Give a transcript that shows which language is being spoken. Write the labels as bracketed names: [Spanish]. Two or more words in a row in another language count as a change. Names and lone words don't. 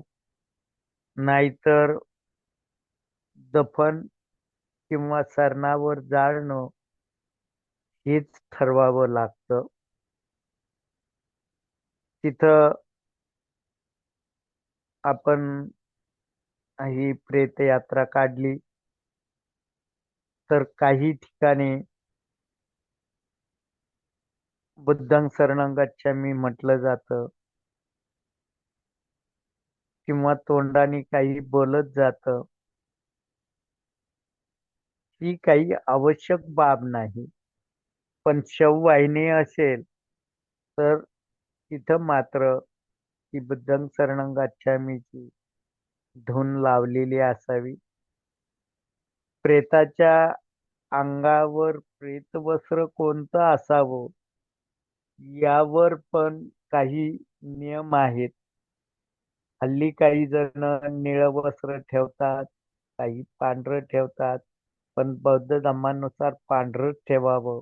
[Marathi] नाहीतर दफन किंवा सरणावर जाळणं हेच ठरवावं लागतं. तिथं आपण ही प्रेतयात्रा काढली तर काही ठिकाणी [Pali] बुद्धं शरणं गच्छामी [Marathi] म्हटलं जातं, किंवा तोंडाने काही बोलत जातं. ही काही आवश्यक बाब नाही. पण शववाहिनी असेल तर तिथं मात्र ही [Pali] बुद्धं शरणं गच्छामीची [Marathi] धून लावलेली असावी. प्रेताच्या अंगावर प्रेतवस्त्र कोणतं असावं यावर पण काही नियम आहेत. हल्ली काही जण निळं वस्त्र ठेवतात, काही पांढरं ठेवतात, पण बौद्ध धर्मानुसार पांढरंच ठेवावं.